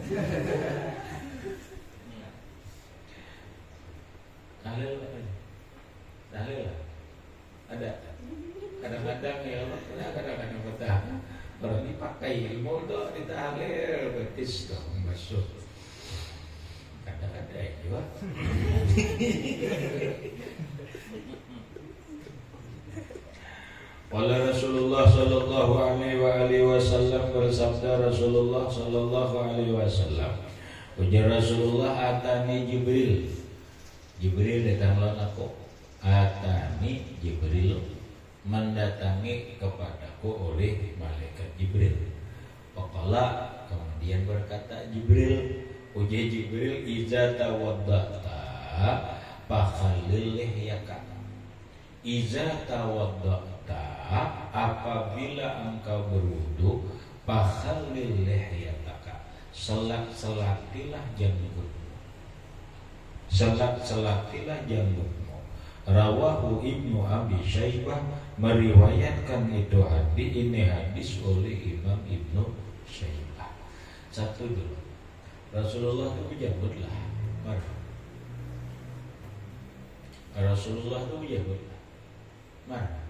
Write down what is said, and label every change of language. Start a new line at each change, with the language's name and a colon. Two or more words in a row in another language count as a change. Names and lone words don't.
Indonesian: Tahlil ada kadang-kadang ya, kadang-kadang betah. Kalau dipakai ilmu itu ditahlil betis dong basuh. Ada juga. Wala Rasulullah
Arabic: صلى الله عليه وسلم
Indonesian: bersabda Rasulullah
Arabic: صلى الله عليه وسلم.
Indonesian: Ujar Rasulullah atani Jibril datanglah aku. Atani Jibril mendatangi kepadaku oleh malaikat Jibril. Faqala kemudian berkata Jibril, uji Jibril
Arabic: إذا توضأت فخلل لحيتك. إذا توضأت
Indonesian: apabila engkau berwudu
Arabic: فخلل لحيتك.
Indonesian: Selak-selatilah janggutmu. Selak-selatilah janggutmu. Rawahu Ibnu Abi Syaibah meriwayatkan itu hadis oleh Imam Ibnu Syaibah. Satu dulu. Rasulullah itu berjambut lah, Rasulullah itu berjambut lah, mana?